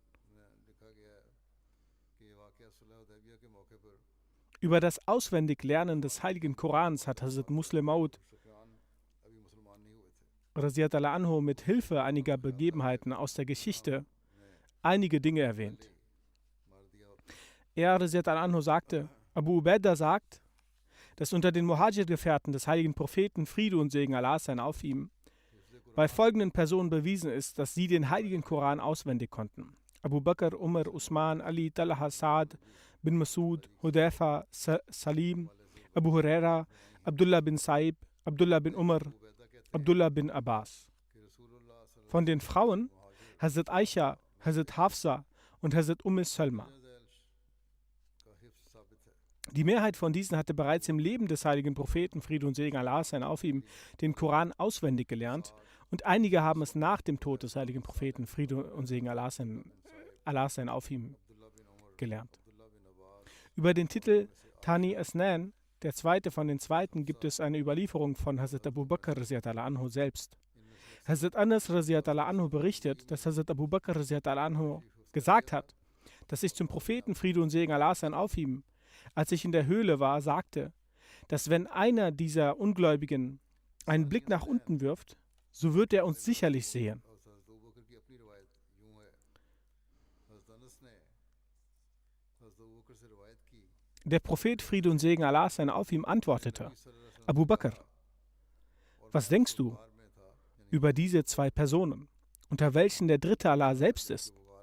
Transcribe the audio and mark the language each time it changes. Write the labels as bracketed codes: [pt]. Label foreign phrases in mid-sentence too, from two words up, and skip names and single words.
[de] Über das Auswendiglernen des heiligen Korans hat Hazrat Muslim Maud [ar] رضي الله عنه [de] mit Hilfe einiger Begebenheiten aus der Geschichte einige Dinge erwähnt. Er [ar] رضي الله عنه [de] sagte, Abu Ubaidah sagt, dass unter den Muhajir-Gefährten des heiligen Propheten, Friede und Segen Allah sein auf ihm, bei folgenden Personen bewiesen ist, dass sie den heiligen Koran auswendig konnten. Abu Bakr, Umar, Usman, Ali, Talha, Saad, bin Masud, Hudayfa, Salim, Abu Huraira, Abdullah bin Saib, Abdullah bin Umar, Abdullah bin Abbas. Von den Frauen Hazrat Aisha, Hazrat Hafsa und Hazrat Salma. Die Mehrheit von diesen hatte bereits im Leben des heiligen Propheten, Friede und Segen Allah sein auf ihm, den Koran auswendig gelernt und einige haben es nach dem Tod des heiligen Propheten, Friede und Segen Allah sein auf ihm, gelernt. Über den Titel [ar] ثاني اثنين, [de] der zweite von den Zweiten, gibt es eine Überlieferung von Hazrat Abu Bakr [ar] رضي الله عنه [de] selbst. Hazrat Anas [ar] رضي الله عنه [de] berichtet, dass Hazrat Abu Bakr [ar] رضي الله عنه [de] gesagt hat, dass ich zum Propheten, Friede und Segen Allah sein auf ihm, als ich in der Höhle war, sagte, dass wenn einer dieser Ungläubigen einen Blick nach unten wirft, so wird er uns sicherlich sehen. Der Prophet, Friede und Segen Allah sein auf ihm, antwortete, Abu Bakr, was denkst du über diese zwei Personen, unter welchen der dritte Allah selbst ist?